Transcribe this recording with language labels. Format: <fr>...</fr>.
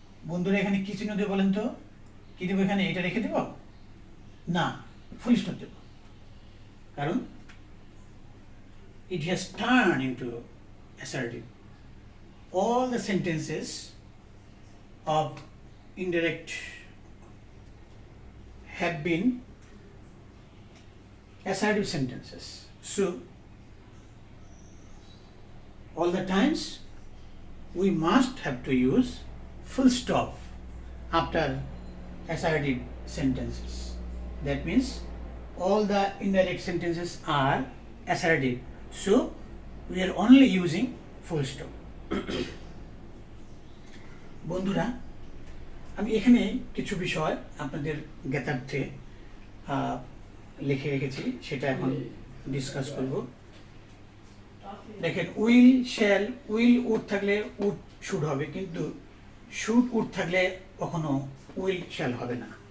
<bn>বন্ধুরা এখানে কি চিহ্ন দেব বলেন তো, কি দেবো এখানে? এটা রেখে দেব না, ফুল স্টপ দেব, কারণ</bn> <en>it has turned into assertive. All the sentences of indirect have been assertive sentences. So, all the times we must have to use full stop after assertive sentences. That means all the indirect sentences are assertive. So we are only using full stop.</en> <bn>বন্ধুরা আমি এখানে কিছু বিষয় আপনাদের জ্ঞাতার্থে লিখে রেখেছি, সেটা এখন ডিসকাস করব। দেখেন, উইল শ্যাল, উইল উড থাকলে উড শুড হবে, কিন্তু শুড উড থাকলে কখনো উইল শ্যাল হবে না।</bn>